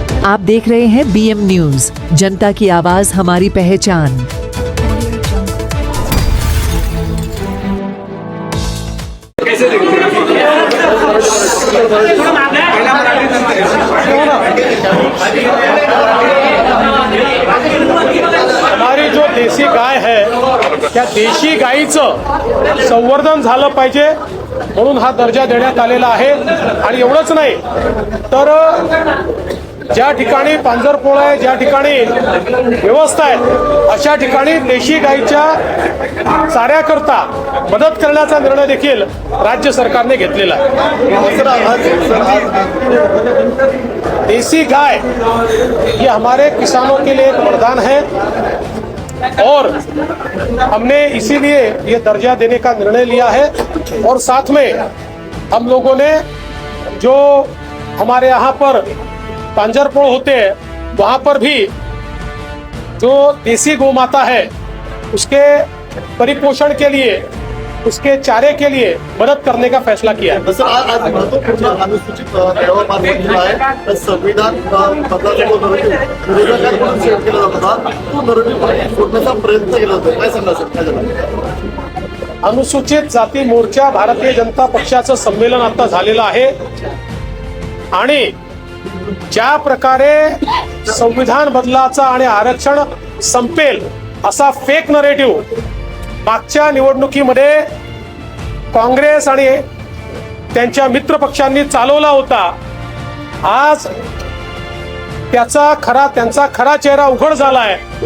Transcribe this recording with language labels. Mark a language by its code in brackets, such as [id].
[hi] आप देख रहे हैं BM न्यूज, जनता की आवाज हमारी पहचान। हमारी जो देशी गाय है [mr] त्या देशी गायीचं संवर्धन झालं पाहिजे म्हणून हा दर्जा देण्यात आलेला आहे। आणि एवढंच नाही तर ज्या ठिकाणी पांजरपोळ आहे, ज्या ठिकाणी व्यवस्था आहे, अशा ठिकाणी देशी गायीच्या चाऱ्याकरता मदत करण्याचा निर्णय देखील राज्य सरकारने घेतलेला आहे। [hi] देसी गाय ये हमारे किसानों के लिए एक वरदान है और हमने इसीलिए ये दर्जा देने का निर्णय लिया है। और साथ में हम लोगों ने जो हमारे यहाँ पर पांजरपोळ होते हैं वहाँ पर भी जो देसी गौ माता है उसके परिपोषण के लिए, उसके चारे के लिए मदद करने का फैसला किया है। [mr] सर, आज महत्वपूर्ण अनुसूचित ठरावामार्फत जो आहे तर संविधान बदलाचा जो विरोधात म्हणून सेट केला जात होता तो नरवी फोडण्याचा प्रयत्न केला होता, काय सांगा सर, काय झालं? अनुसूचित जाती मोर्चा भारतीय जनता पक्षाचं संमेलन आता झालेलं आहे आणि ज्या प्रकारे संविधान बदलाचा आणि आरक्षण संपेल असा फेक नरेटिव्ह मागच्या निवडणुकीमध्ये काँग्रेस आणि त्यांच्या मित्र पक्षांनी चालवला होता, आज त्यांचा खरा चेहरा उघड झालाय।